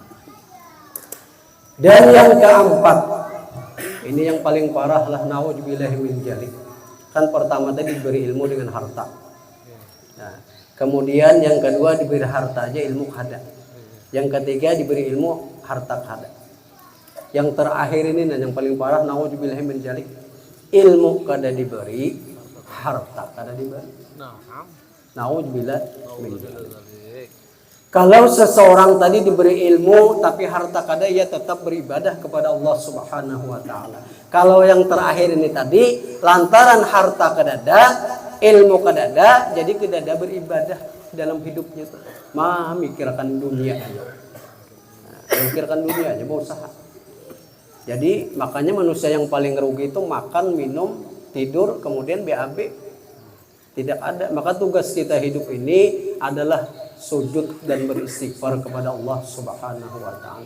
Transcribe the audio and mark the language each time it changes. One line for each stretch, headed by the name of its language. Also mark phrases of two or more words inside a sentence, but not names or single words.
Banjar: Dan yang keempat, ini yang paling parah lah,
Arabic: نعوذ بالله من ذلك.
Banjar: Kan pertama tadi diberi ilmu dengan harta. Nah, kemudian yang kedua diberi harta aja ilmu kada. Yang ketiga diberi ilmu harta kada. Yang terakhir ini dan yang paling parah,
Arabic: نعوذ بالله من ذلك,
Banjar: ilmu kada diberi, harta kada diberi.
Arabic: نعوذ بالله من ذلك.
Banjar: Kalau seseorang tadi diberi ilmu tapi harta kada, ia tetap beribadah kepada Allah
Arabic: سبحانه وتعالى.
Banjar: Kalau yang terakhir ini tadi lantaran harta kada ada, ilmu kada ada, jadi kada ada beribadah dalam hidupnya. Mikirkan dunia aja. Mikirkan dunia aja, berusaha. Jadi makanya manusia yang paling rugi itu makan, minum, tidur, kemudian BAB. Tidak ada. Maka tugas kita hidup ini adalah sujud dan beristighfar kepada Allah
Arabic: سبحانه وتعالى.